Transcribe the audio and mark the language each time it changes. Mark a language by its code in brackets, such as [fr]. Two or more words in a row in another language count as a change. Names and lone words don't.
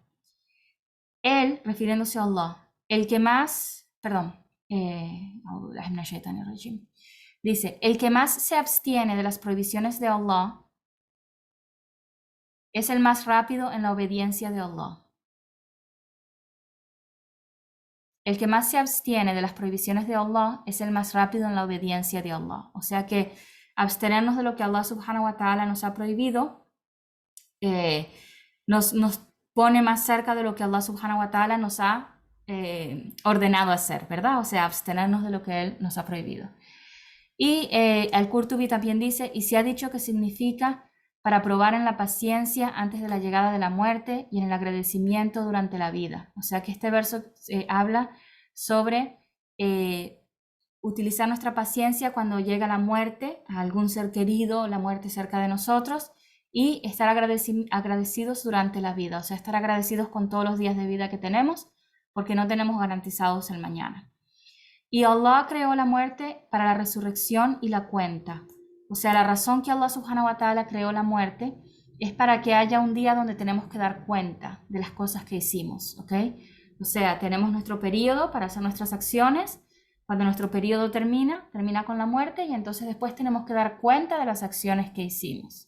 [es] Él, refiriéndose a Allah, el que más, dice, el que más se abstiene de las prohibiciones de Allah es el más rápido en la obediencia de Allah. El que más se abstiene de las prohibiciones de Allah es el más rápido en la obediencia de Allah. O sea que abstenernos de lo que Allah [ar] سبحانه وتعالى [es] nos ha prohibido nos pone más cerca de lo que Allah [ar] سبحانه وتعالى [es] nos ha ordenado hacer, ¿verdad? O sea, abstenernos de lo que Él nos ha prohibido. Y Al-Qurtubi también dice, y se ha dicho que significa para probar en la paciencia antes de la llegada de la muerte y en el agradecimiento durante la vida. O sea que este verso habla sobre utilizar nuestra paciencia cuando llega la muerte, a algún ser querido, la muerte cerca de nosotros, y estar agradecidos durante la vida. O sea, estar agradecidos con todos los días de vida que tenemos, porque no tenemos garantizados el mañana. Y Allah creó la muerte para la resurrección y la cuenta. O sea, la razón que Allah subhanahu wa ta'ala creó la muerte es para que haya un día donde tenemos que dar cuenta de las cosas que hicimos, ¿ok? O sea, tenemos nuestro periodo para hacer nuestras acciones. Cuando nuestro periodo termina con la muerte y entonces después tenemos que dar cuenta de las acciones que hicimos.